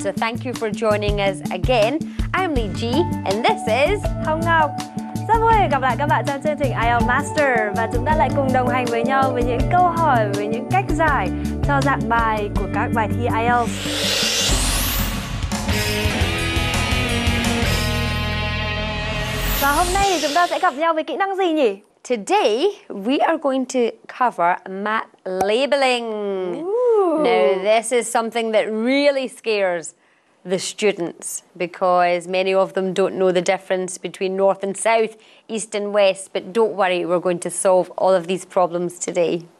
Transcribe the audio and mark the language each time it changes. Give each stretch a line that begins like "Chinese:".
English: So thank you for joining us again. I'm Lee G and this is Hồng Ngọc.
Vietnamese: Rất vui gặp lại các bạn trong chương trình Ielts Master và chúng ta lại cùng đồng hành với nhau với những câu hỏi, với những cách giải cho dạng bài của các bài thi Ielts. Và hôm nay thì chúng ta sẽ gặp nhau với kỹ năng gì nhỉ?
English: Today we are going to cover map labeling. Now this is something that really scares the students because many of them don't know the difference between north and south, east and west, but don't worry, we're going to solve all of these problems today.